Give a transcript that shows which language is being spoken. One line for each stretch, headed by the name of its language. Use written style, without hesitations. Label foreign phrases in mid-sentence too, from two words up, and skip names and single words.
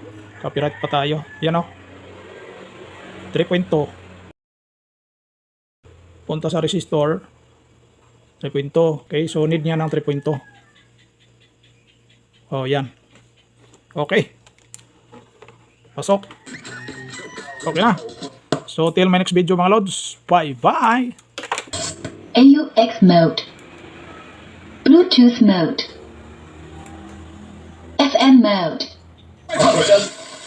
Filipino: Copyright pa tayo. Yan o. 3.2. Punta sa resistor. 3.2. Okay, so need niya ng 3.2. Yan. Okay. Pasok. Okay na.
English: So till my next video
Filipino: mga lods.
English: Bye bye. AUX mode. Bluetooth mode. FM mode.